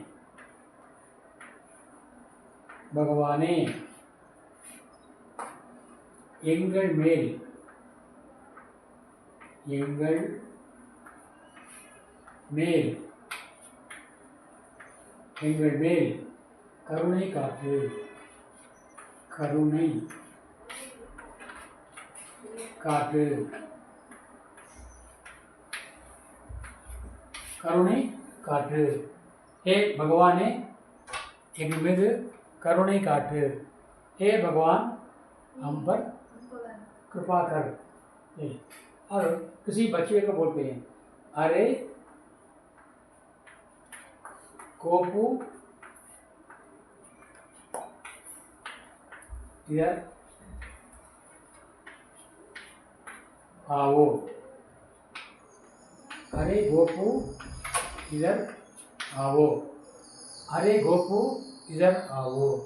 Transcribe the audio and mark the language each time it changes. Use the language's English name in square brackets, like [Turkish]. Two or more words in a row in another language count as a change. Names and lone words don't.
[Tamil] பகவானே எங்கள் மேல், எங்கள் மேல், எங்கள் மேல் கருணை காட்டு, கருணை காட்டு, கருணை காட்டு। ஹே பகவானே எங்கள் மீது கருணை காட்டு, [Hindi] हे भगवान हम पर कृपा कर। और किसी बच्चे को बोलते हैं, अरे गोपू इधर आओ, अरे गोपू इधर आओ, अरे गोपू इधर आओ।